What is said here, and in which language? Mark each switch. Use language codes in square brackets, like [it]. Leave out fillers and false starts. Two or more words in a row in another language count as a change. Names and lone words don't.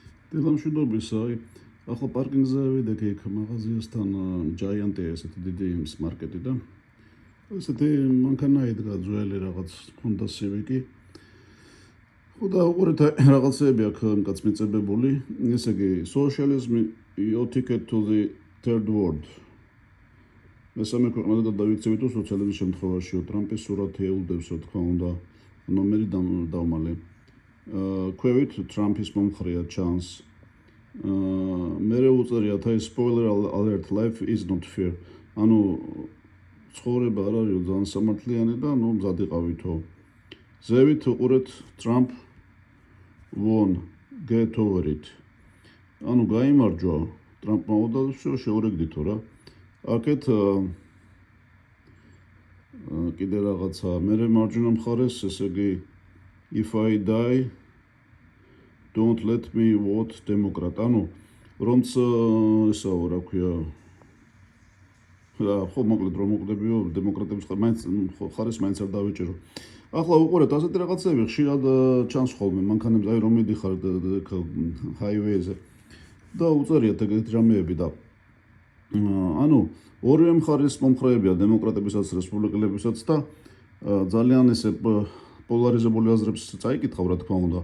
[ka] დილამშვიდობის, ახლა პარკინგზე ვიდექი იქ მაღაზიასთან ჯაიანტია ესეთი დიდი მარკეტი და ესეთი მანქანა იდგა ძველი რაღაც ჰონდა სივიკი. ხო და უყურეთ რაღაცები აქ კაც მიწებებული, ესე იგი [en] socialism your ticket to the third world. [ka] მესამე ქვეყნაზე და დავიქცევით სოციალიზმის შემთხვევაშიო ტრამპის სურათი ეულდებს რა თქმა უნდა ნომერი დავმალე. ქვევით ტრამპის მომხრეა ჩანს. მერე უწერიათ აი [en] spoiler alert life is not fair. [ka] ანუ ცხოვრება არ არისო ძალიან სამართლიანი და ნუ მზად იყავითო. ზევით უყურეთ [en] Trump won get over it. [ka] ანუ გაიმარჯვა ტრამპმა და შეურეგდითო რა. აქეთ კიდე რაღაცა მერე მარჯვენა მხარეს ესე იგი [en] if I die don't let me vote Democrat. [ka] ანუ რომც ესაო რა ქვია ხო მოკლედ რომ მოკვდებიო დემოკრატების ხარეს მაინც არ დავიჭირო. ახლა უყურეთ ასეთი რაღაცები ხშირად ჩანს ხოლმე მანქანებზე აი რომ მიდიხარ ჰაივეიზე და უწერიათ ეგეთი რამეები და ანუ ორივე მხარის მომხრეებია დემოკრატებისაც რესპუბლიკელებისაც და ძალიან ესე პოლარიზებული აზრებს წაიკითხავ რა თქმა უნდა.